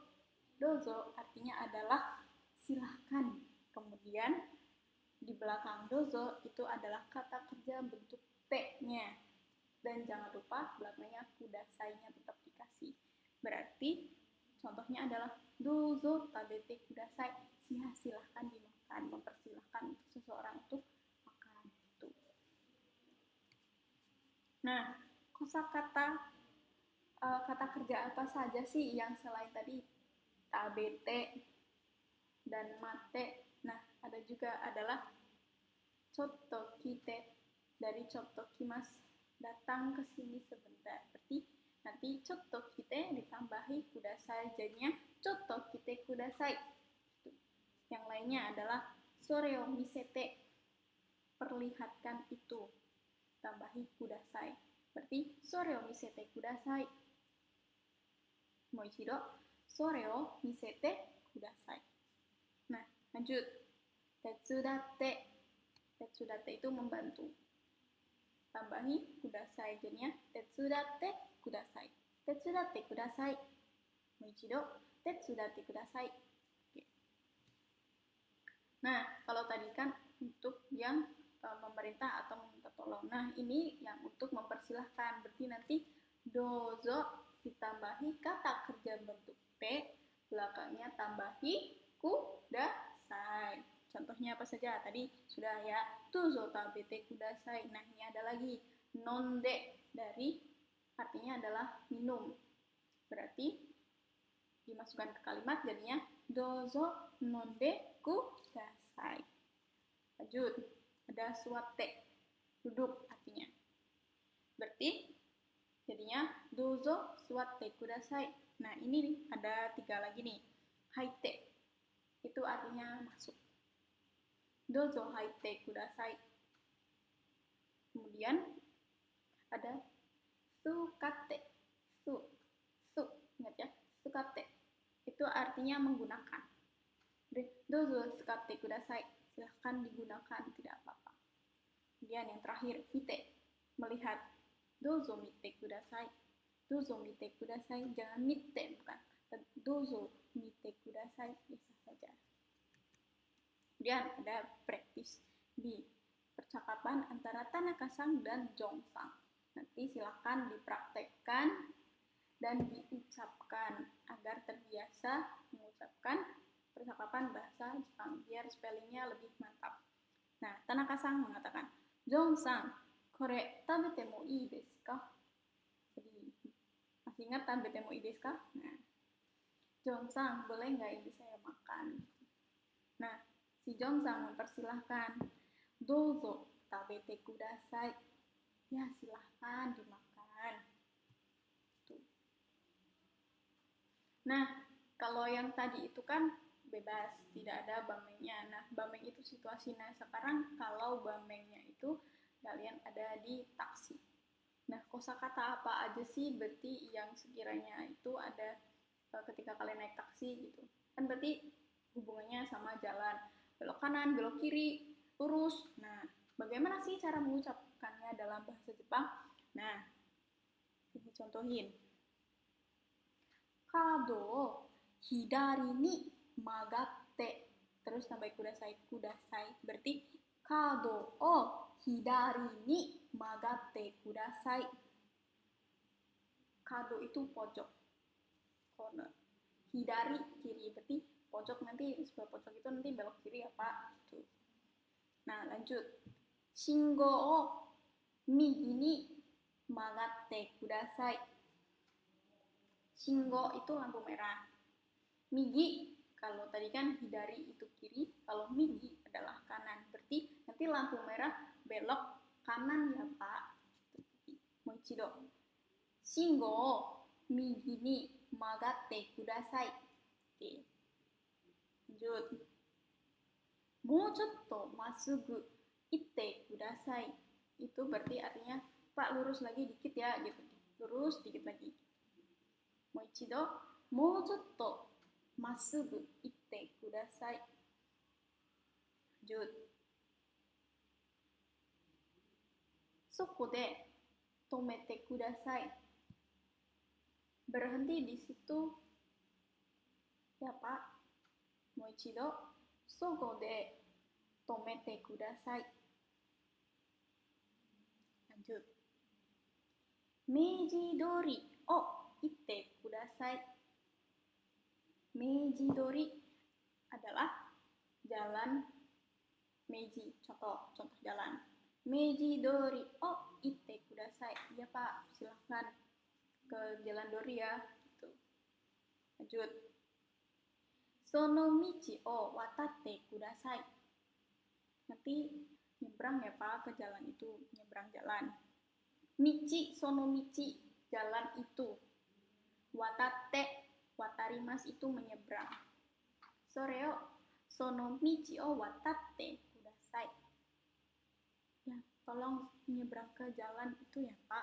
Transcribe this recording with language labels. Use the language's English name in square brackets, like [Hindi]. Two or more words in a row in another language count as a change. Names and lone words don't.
[Indonesian] Dozo artinya adalah silahkan. Kemudian di belakang dozo itu adalah kata kerja bentuk T-nya. Dan jangan lupa belakangnya kudasai-nya tetap dikasih. Berarti contohnya adalah [Japanese] どうぞ食べてください. [Indonesian] Silahkan dimakan, mempersilahkan seseorang untuk makan itu. Nah, kosakata kata kerja apa saja sih yang selain tadi tabete dan mate? Nah, ada juga adalah [Japanese] ちょっと来て, [Indonesian] dari [Japanese] ちょっと来ます, [Indonesian] datang ke sini sebentar. Berarti nanti [Japanese] ちょっと来て [Indonesian] ditambahi kudasai, jadinya [Japanese] ちょっと来てください. [Indonesian] Yang lainnya adalah [Japanese] それを見せて, [Indonesian] perlihatkan itu, tambahi kudasai. Berarti [Japanese] それを見せてください. もう一度、それを見せてください. [Indonesian] Nah, lanjut. Tetsudatte. Tetsudatte itu membantu. Tambahi kudasai, jadinya [Japanese] 手伝ってください. 手伝ってください。もう一度、手伝ってください. [Indonesian] Oke. Nah, kalau tadi kan untuk yang memerintah atau meminta tolong. Nah, ini yang untuk mempersilahkan. Berarti nanti dozo ditambahi kata kerja bentuk T, belakangnya tambahi kudasai. Contohnya apa saja? Tadi sudah ya, [Japanese] どうぞ食べてください. [Indonesian] Nah, ini ada lagi nonde, dari artinya adalah minum. Berarti dimasukkan ke kalimat jadinya [Japanese] どうぞ飲んでください. [Indonesian] Lanjut, ada suate, duduk artinya. Berarti jadinya [Japanese] どうぞ座ってください. [Indonesian] Nah, ini nih ada 3 lagi nih. Haite itu artinya masuk. [Japanese] どうぞ入ってください. [Indonesian] Kemudian ada sukate. Ingat ya, sukate. Itu artinya menggunakan. [Japanese] どうぞ使ってください. [Indonesian] Silahkan digunakan, tidak apa-apa. Kemudian yang terakhir, mite. Melihat. [Japanese] どうぞ見てください。どうぞ見てください. [Indonesian] Jangan mite, bukan. [Japanese] どうぞ見てください. [Indonesian] Bisa saja. Kemudian ada practice B. Percakapan antara Tanaka-san dan Jong-san. Nanti silahkan dipraktekkan dan diucapkan agar terbiasa mengucapkan percakapan bahasa Jepang biar spellingnya lebih mantap. Nah, [Japanese] Tanaka-san mengatakan, Jong-san, これ食べてもいいですか? [Indonesian] Jadi, masih ingat [Japanese] 食べてもいいですか? [Indonesian] Nah, Jong-san, boleh nggak ini saya makan? Nah, si Jong-san mempersilahkan, [Japanese] どうぞ食べてください. [Indonesian] Ya, silahkan dimakan. Tuh. Nah, kalau yang tadi itu kan bebas, tidak ada bamengnya. Nah, bameng itu situasi. Nah, sekarang kalau bamengnya itu kalian ada di taksi. Nah, kosakata apa aja sih berarti yang sekiranya itu ada ketika kalian naik taksi gitu. Kan berarti hubungannya sama jalan. Belok kanan, belok kiri, lurus. Nah, bagaimana sih cara mengucapkannya dalam bahasa Jepang? Nah, ini contohin. [Japanese] 角を左に曲がって. [Indonesian] Terus tambah kudasai. Berarti [Japanese] 角を左に曲がってください. [Indonesian] Kado itu pojok. Corner. Hidari kiri. Berarti pojok nanti sebelah pojok itu nanti belok kiri apa gitu. Nah, lanjut. [Japanese] 信号を右に曲がってください. [Indonesian] Shingo itu lampu merah. Migi, kalau tadi kan hidari itu kiri, kalau migi adalah kanan. Berarti nanti lampu merah belok kanan ya Pak. Moichido. [Japanese] 信号を右に曲がってください. [Indonesian] Oke. Lanjut. [Japanese] もうちょっとまっすぐ行ってください. [Indonesian] Itu berarti artinya, Pak lurus lagi dikit ya gitu. Lurus dikit lagi. [Japanese] もう一度、もうちょっとまっすぐ行ってください. Lanjut. そこで止めてください. [Indonesian] Berhenti di situ ya Pak. [Japanese] もう一度、そこで止めてください. [Indonesian] Lanjut. [Japanese] 明治通りを行ってください. [Indonesian] Meiji dori adalah jalan Meiji, contoh jalan. [Japanese] 明治通りを行ってください. [Indonesian] Ya Pak, silahkan ke jalan Dori ya. Gitu. Lanjut. [Japanese] その道を渡ってください. [Indonesian] Nanti nyebrang ya Pak ke jalan itu, nyebrang jalan. [Japanese] 道、その道, [Indonesian] jalan itu. [Japanese] 渡って、渡ります [Indonesian] itu menyeberang. Soreo, [Japanese] その道を渡ってください. [Indonesian] Ya, tolong menyeberang ke jalan itu ya Pak.